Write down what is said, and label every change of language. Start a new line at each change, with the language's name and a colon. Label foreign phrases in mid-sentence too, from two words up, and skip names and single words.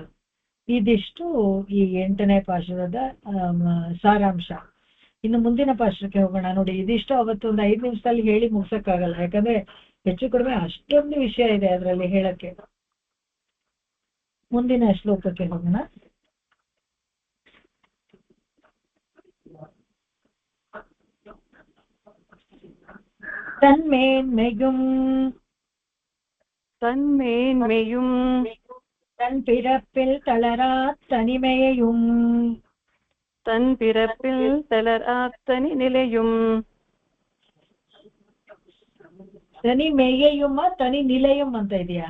Kannada: ಇದಿಷ್ಟು ಈ 8ನೇ ಪಾಶುರದ ಸಾರಾಂಶ. ಇನ್ನು ಮುಂದಿನ ಪಾಶಕ್ಕೆ ಹೋಗೋಣ. ನೋಡಿ, ಇದಿಷ್ಟು ಅವತ್ತೊಂದು 5 ನಿಮಿಷದಲ್ಲಿ ಹೇಳಿ ಮುಗ್ಸಕ್ಕಾಗಲ್ಲ, ಯಾಕಂದ್ರೆ ಹೆಚ್ಚು ಕಡಿಮೆ ಅಷ್ಟೊಂದು ವಿಷಯ ಇದೆ ಅದರಲ್ಲಿ ಹೇಳಕ್ಕೆ. ಮುಂದಿನ ಶ್ಲೋಕಕ್ಕೆ ಹೋಗೋಣ.
Tamil: தன்மேன்மையும் தன் பிறப்பில் தளரா தனிமையையும் தனி நிலையும். தனிமையையும் தனி நிலையும்
Kannada: ಅಂತ ಇದೆಯಾ?